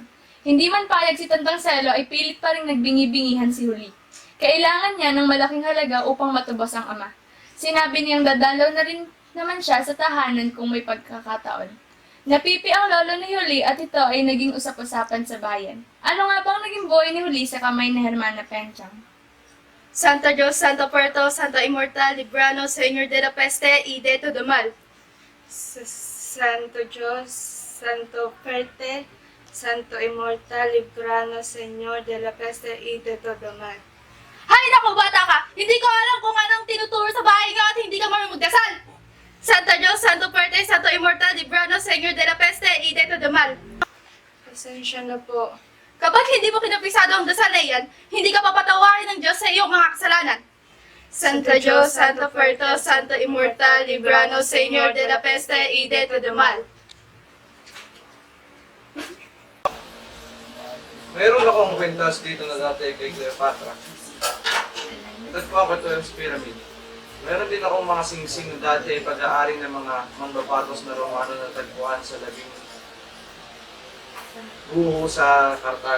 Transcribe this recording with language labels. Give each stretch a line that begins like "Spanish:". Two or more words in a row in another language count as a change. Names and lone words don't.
Filipino: Hindi man payag si Tantang Selo ay pilit pa rin nagbingi-bingihan si Huli. Kailangan niya ng malaking halaga upang matubos ang ama. Sinabi niyang dadalaw na rin naman siya sa tahanan kung may pagkakataon. Napipi ang lolo ni Huli at ito ay naging usap-usapan sa bayan. Ano nga bang naging buhay ni Huli sa kamay ni Hermana Penchang?
Spanish: Santa Dios, Santo Puerto, Santo Immortal, Librano, Señor de la Peste, y de todo mal. Santo Dios, Santo Puerte, Santo Immortal, Librano, Señor de la Peste, y de todo mal.
Filipino: Hay naku, bata ka! Hindi ko alam kung anong tinuturo sa bahay nga at hindi ka marunong magdasal!
Spanish: Santo Dios, Santo Puerte, Santo Immortal, Librano, Señor de la Peste, y de todo mal.
Filipino: Pasensya na po. Kapag hindi mo kinapisado ang dasal na iyan, hindi ka papatawarin ng Diyos sa iyong mga kasalanan.
Spanish: Santo Dios, Santo Puerto, Santo Immortal, Librano, Señor de la Peste, y de todo mal.
Filipino: Mayroon akong kwentas dito na dati kay Cleopatra. Ito po ako ito yung pyramid. Meron din akong mga singsing na dati pag-aari ng mga mambabatos na Romano na tagpuan sa labing buho sa Cartago.